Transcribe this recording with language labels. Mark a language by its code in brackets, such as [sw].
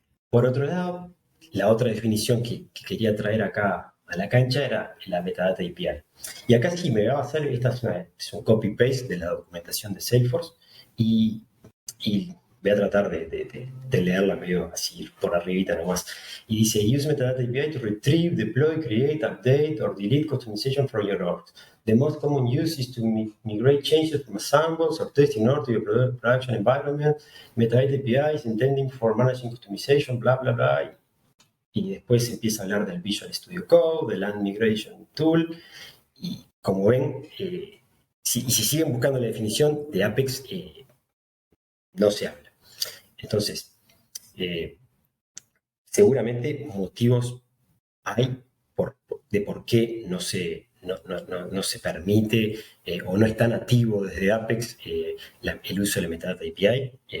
[es] Por otro lado, la otra definición que quería traer acá a la cancha era la metadata API. Y acá sí me va a basar, esta es un copy-paste de la documentación de Salesforce y voy a tratar de leerla medio así por arribita nomás. Y dice, [en] use metadata API to retrieve, deploy, create, update, or delete customization from your org. The most common use is to migrate changes from samples or testing order to your production environment. Metadata API is intended for managing customization, bla, bla, bla. [es] Y después empieza a hablar del Visual Studio Code, del Land Migration Tool. Y como ven, si siguen buscando la definición de Apex, no se habla. Entonces, seguramente motivos hay de por qué no se permite o no es tan activo desde Apex el uso de la metadata API.